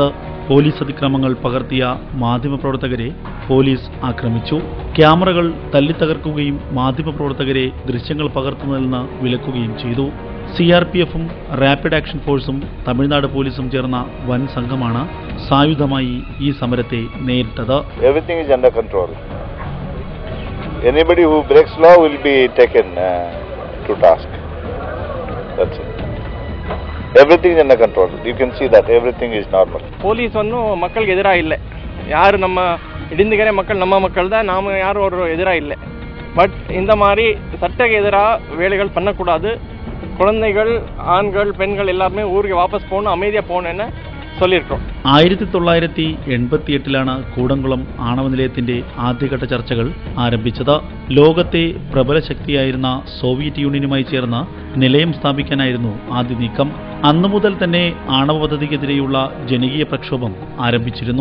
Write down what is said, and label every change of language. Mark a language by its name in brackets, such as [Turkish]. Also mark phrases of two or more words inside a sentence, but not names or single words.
[Malayalam] പോലീസ് അതിക്രമങ്ങൾ പകർത്തിയ മാധ്യമപ്രവർത്തകരെ പോലീസ് ആക്രമിച്ചു. ക്യാമറകൾ തല്ലിത്തകർക്കുകയും മാധ്യമപ്രവർത്തകരെ ദൃശ്യങ്ങൾ പകർത്തുന്നതിൽ നിന്ന് വിലക്കുകയും ചെയ്തു. CRPF-ഉം റാപ്പിഡ് ആക്ഷൻ ഫോഴ്സും തമിഴ്നാട് പോലീസും ചേർന്ന വൻ സംഘമാണ് സായുധമായി ഈ സമരത്തെ നേരിട്ടത്. [English] Everything is under control. Anybody who breaks law will be taken to task. That's it. Everything is under control. You can see that everything is normal. [Tamil] போலீஸ் மக்களுக்கு எதிராக இல்லை. யார் நம்ம இடிந்துக்கிற மக்கள் நம்ம மக்கள் தான். நாம யாரும் ஒரு எதிராக இல்லை. பட் இந்த மாதிரி சட்டக்கு எதிராக வேலைகள் பண்ணக்கூடாது. குழந்தைகள், ஆண்கள், பெண்கள் எல்லாருமே ஊருக்கு வாபஸ் போகணும், அமைதியாக போகணும்னு சொல்லியிருக்கோம். [Malayalam] 1988 കൂടംകുളം ആണവ നിലയത്തിന്റെ ആദ്യഘട്ട ചർച്ചകൾ ആരംഭിച്ചത്. ലോകത്തെ പ്രബല ശക്തിയായിരുന്ന സോവിയറ്റ് യൂണിയനുമായി ചേർന്ന് നിലയം സ്ഥാപിക്കാനായിരുന്നു ആദ്യ നീക്കം. അന്നു മുതൽ തന്നെ ആണവ പദ്ധതിക്കെതിരെയുള്ള ജനകീയ പ്രക്ഷോഭം ആരംഭിച്ചിരുന്നു.